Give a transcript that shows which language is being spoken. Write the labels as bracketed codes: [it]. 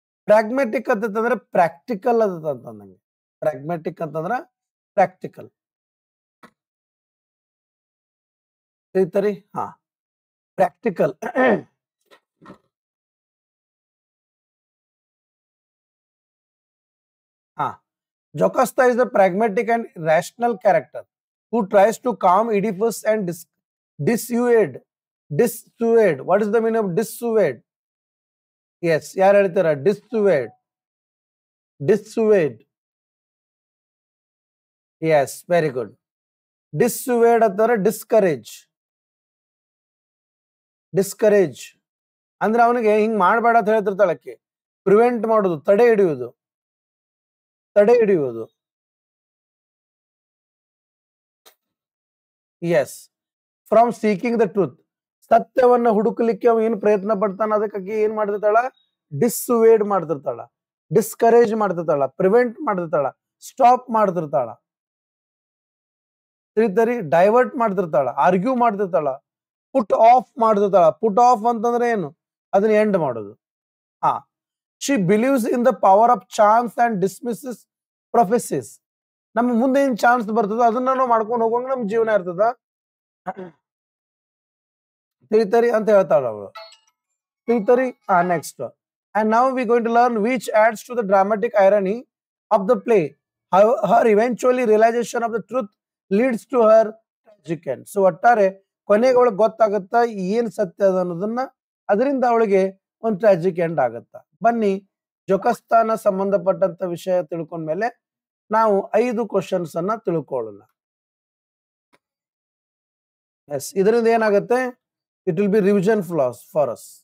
[kn] Pragmatic ಅಂತಂದ್ರೆ practical ಅಂತಂದಂಗೆ. Pragmatic ಅಂತಂದ್ರೆ practical. ತಿಳಿತರಿ? Practical. [en] Jocasta is a pragmatic and rational character who tries to calm Oedipus and dissuade. Dissuade. What is the meaning of dissuade? Yes, [kn] ಯಾರು ಹೇಳ್ತಾರ? [en] Dissuade. Dissuade. Yes, very good. [kn] Dissuade ಅಥವಾ discourage. [en] Discourage. [kn] ಅಂದ್ರೆ ಅವನಿಗೆ ಹಿಂಗ್ ಮಾಡಬೇಡ ಅಂತ ಹೇಳ್ತಿರ್ತಾಳಕ್ಕೆ. Prevent ಮಾಡೋದು, ತಡೆ ಹಿಡಿಯುವುದು. ತಡೆ ಹಿಡಿಯುವುದು. [en] Yes. From seeking the truth. [kn] ಸತ್ಯವನ್ನ ಹುಡುಕಲಿಕ್ಕೆ ಅವ ಏನು ಪ್ರಯತ್ನ ಪಡ್ತಾನ, ಅದಕ್ಕಾಗಿ ಏನ್ ಮಾಡ್ತಿರ್ತಾಳ? ಡಿಸ್ಸುವೇಡ್ ಮಾಡ್ತಿರ್ತಾಳ, discourage ಮಾಡ್ತಿರ್ತಾಳ, prevent ಮಾಡ್ತಿರ್ತಾಳ, stop ಮಾಡ್ತಿರ್ತಾಳ, ತಿಳಿತರಿ? Divert ಮಾಡ್ತಿರ್ತಾಳ, argue ಮಾಡ್ತಿರ್ತಾಳ, put of ಮಾಡ್ತಿರ್ತಾಳ. Put of ಅಂತಂದ್ರೆ ಏನು? ಅದನ್ನ ಎಂಡ್ ಮಾಡೋದು. [en] She believes in the power of chance and dismisses prophecies. [kn] ನಮ್ಮ ಮುಂದೆ ಏನ್ ಚಾನ್ಸ್ ಬರ್ತದೋ ಅದನ್ನ ನಾವು ಮಾಡ್ಕೊಂಡು ಹೋಗುವಂಗ ನಮ್ ಜೀವನ ಇರ್ತದ. ತಿಳಿತರಿ ಅಂತ ಹೇಳ್ತಾಳ ಅವಳು. ತಿಳಿತರಿ? Next. [en] And now we're going to learn which adds to the dramatic irony of the play. Her eventually realization of the truth leads to her tragic end. [kn] So ಒಟ್ಟಾರೆ ಕೊನೆಗೆ ಅವಳಿಗೆ ಗೊತ್ತಾಗತ್ತ ಏನ್ ಸತ್ಯ ಅದ ಅನ್ನೋದನ್ನ, ಅದರಿಂದ ಅವಳಿಗೆ ಒಂದು ಟ್ರಾಜಿಕ್ ಎಂಡ್ ಆಗತ್ತ. ಬನ್ನಿ, ಜೊಕಸ್ತಾನ ಸಂಬಂಧಪಟ್ಟಂತ ವಿಷಯ ತಿಳ್ಕೊಂಡ್ಮೇಲೆ ನಾವು 5 ಕ್ವಶನ್ಸ್ ಅನ್ನ ತಿಳ್ಕೊಳ್ಳೋಣ. ಎಸ್, ಇದರಿಂದ ಏನಾಗುತ್ತೆ? [en] It will be revision for us.